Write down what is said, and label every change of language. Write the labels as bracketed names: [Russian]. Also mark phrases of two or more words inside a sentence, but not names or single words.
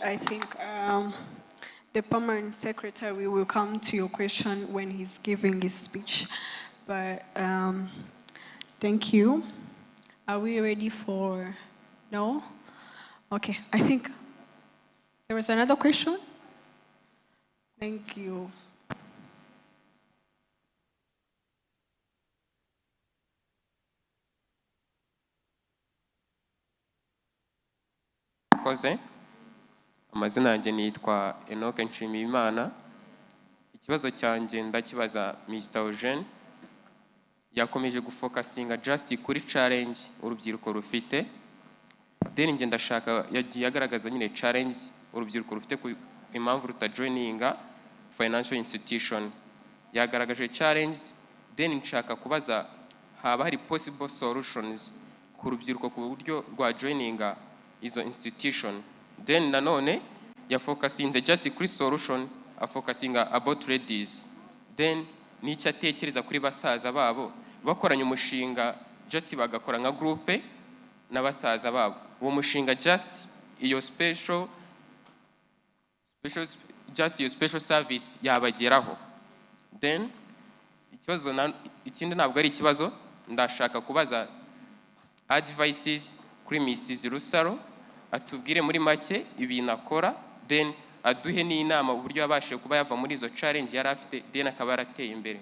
[English] I think the permanent secretary will come to your question when he's giving his speech. But thank you. Are we ready for, no? Okay, I think there was another question. Thank you. [Kinyarwanda] Koze. Amazina yanjye nitwa Enoke Nshimiyimana. Ikibazo cyanjye ndakibaza Mr. Eugene. Yakomeje gufokasinga just kuri challenge urubyiruko rufite. Then nge ndashaka yagiye agaragaza nyine challenge urubyiruko rufite ku impamvu rutajoininga [English] financial institution. [Kinyarwanda] Yagaragaje challenge, then nshaka kubaza haba hari [English] possible solutions [Kinyarwanda] ku rubyiruko ku buryo rwa joininga izo institution. Then nanone yafokasinze just kuri solution, afokasinga [English] about ladies. [Kinyarwanda] Then nicyo atekereza kuri basaza babo bakoranye umushinga just bagakora nka groupe n'abasaza babo. Uwo mushinga just iyo [English] special service [Kinyarwanda] yabageraho. Then ikibazo ikindi ntabwo ari ikibazo, ndashaka kubaza advices kuri Mrs. Rusaro, atubwire muri make ibintu akora, then aduhe n'inama uburyo yabashije kuba yava muri izo challenge yari afite, then akaba yarateye imbere.